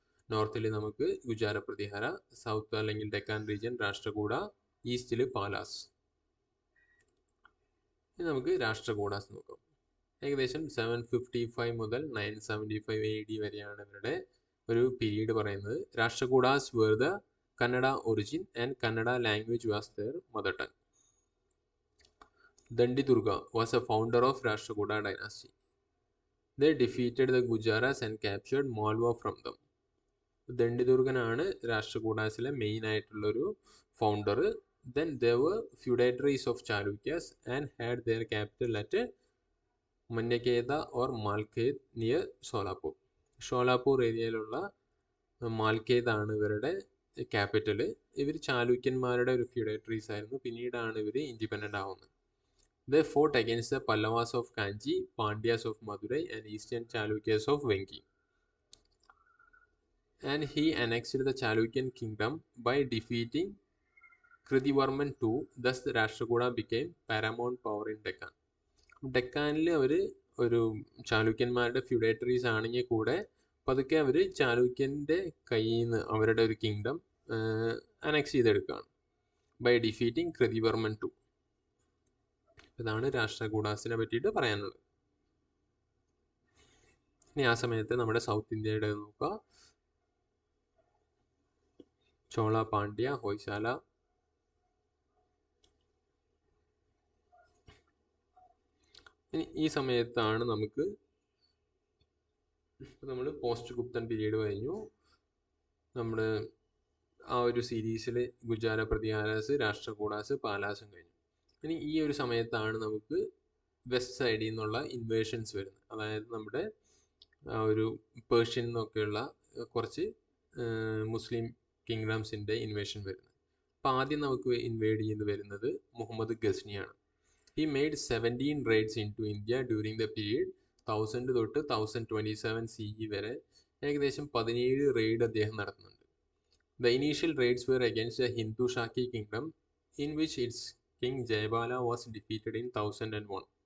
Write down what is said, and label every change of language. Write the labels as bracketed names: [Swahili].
[Malayalam] നോർത്തിൽ നമുക്ക് ഗുജാര പ്രതിഹാര, സൗത്ത് അല്ലെങ്കിൽ ഡെക്കാൻ റീജിയൻ രാഷ്ട്രകൂട, ഈസ്റ്റിൽ പാലാസ്. ഇനി നമുക്ക് രാഷ്ട്രകൂടാസ് നോക്കാം. ഏകദേശം 755 മുതൽ 975 AD വരെയാണ് ഇവരുടെ ഒരു പീരീഡ് പറയുന്നത്. [English] Rashtrakutas were the Kannada origin and Kannada language was their mother tongue. Dandidurga was a founder of Rashtrakuta dynasty. They defeated the Gujaras and captured Malwa from them. [Malayalam] ദണ്ഡിദുർഗനാണ് രാഷ്ട്രകൂടാസിലെ main ആയിട്ടുള്ളൊരു founder. [English] Then they were feudatories of Chalukyas and had their capital at Manyakheta or Malkhed near Sholapur. [Malayalam] ഷോലാപൂർ ഏരിയയിലുള്ള മാൽക്കേതാണ് ഇവരുടെ capital. ഇവർ ചാലൂക്യന്മാരുടെ ഒരു ഫ്യൂഡേറ്ററീസ് ആയിരുന്നു. പിന്നീടാണ് ഇവർ independent ആവുന്നത്. [English] They fought against the Pallavas of Kanchi, Pandyas of Madurai, and Eastern Chalukyas of Vengi. And he annexed the Chalukyan kingdom by defeating Krithivarman II. Thus, the Rashtrakuta became paramount power in Deccan. [Malayalam] ഡെക്കാനിൽ അവർ ഒരു ചാലൂക്യന്മാരുടെ ഫ്യൂഡേറ്ററീസ് ആണെങ്കിൽ കൂടെ പതുക്കെ അവർ ചാലൂക്യൻ്റെ കയ്യിൽ നിന്ന് അവരുടെ ഒരു kingdom annexe ചെയ്തെടുക്കുകയാണ് [English] by defeating [Malayalam] കൃതിവർമ്മൻ II. ഇതാണ് രാഷ്ട്രകൂടാസിനെ പറ്റിയിട്ട് പറയാനുള്ളത്. ഇനി ആ സമയത്ത് നമ്മുടെ സൗത്ത് ഇന്ത്യയുടെ നോക്കുക. ചോള, പാണ്ഡ്യ, ഹൊയ്സാല. ഇനി ഈ സമയത്താണ് നമ്മൾ പോസ്റ്റ് ഗുപ്തൻ പീരീഡ് കഴിഞ്ഞു. നമ്മൾ ആ ഒരു സീരീസിൽ ഗുജാര പ്രതിഹാരാസ്, രാഷ്ട്രകൂടാസ്, പാലാസും കഴിഞ്ഞു. ഇനി ഈ ഒരു സമയത്താണ് നമുക്ക് വെസ്റ്റ് സൈഡിൽ നിന്നുള്ള ഇൻവേഷൻസ് വരുന്നത്. അതായത് നമ്മുടെ ഒരു പേർഷ്യൻ എന്നൊക്കെയുള്ള കുറച്ച് മുസ്ലിം കിങ്ഡംസിൻ്റെ ഇൻവേഷൻ വരുന്നത്. അപ്പോൾ ആദ്യം നമുക്ക് ഇൻവേഡ് ചെയ്ത് വരുന്നത് Muhammad ഗസ്നിയാണ്. [English] He made 17 raids into India during the period 1000 [Malayalam] തൊട്ട് 1027 CE വരെ ഏകദേശം 17 റെയ്ഡ് അദ്ദേഹം നടത്തുന്നുണ്ട്. [English] The initial raids were against the Hindu Shaki kingdom, in which its king Jayabala was defeated in 1001.